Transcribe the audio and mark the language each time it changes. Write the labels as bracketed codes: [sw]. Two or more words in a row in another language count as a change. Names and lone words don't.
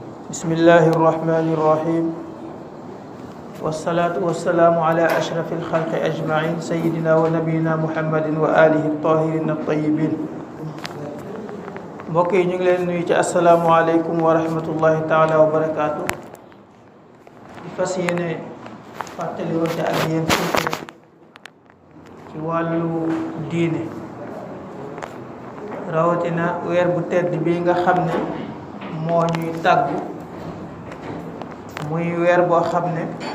[ar] بسم الله الرحمن الرحيم والصلاة والسلام على أشرف الخلق أجمعين سيدنا ونبينا محمد وآله الطاهرين الطيبين [wo] mbokk yi ñu ngi leen nuyu ci [ar] السلام عليكم ورحمة الله تعالى وبركاته [wo] di fas yéene fàttali wante ak yéen ci wàllu diine rawatina weer bu tedd bi nga xam ne moo ñuy tàggu muy weer boo xam ne